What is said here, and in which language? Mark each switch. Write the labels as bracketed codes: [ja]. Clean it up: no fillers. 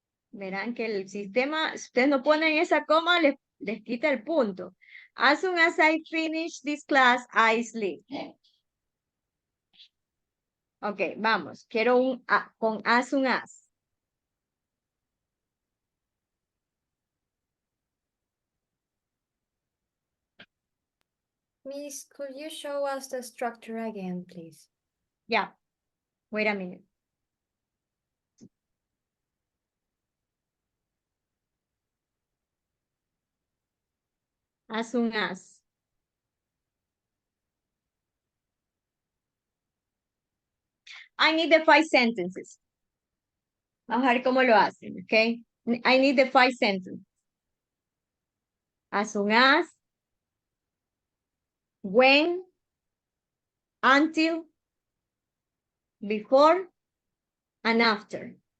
[es] Verán que el sistema, si ustedes no ponen esa coma, les quita el punto. [en] As soon as I finish this class, I sleep. [es] Ok, vamos. Quiero un con [en] as soon as. Miss, could you show us the structure again, please? Yeah. Wait a minute. As soon as. I need the 5 sentences. [es] Vamos a ver cómo lo hacen, [en] okay? I need the 5 sentences. As soon as, when, until, before, and after.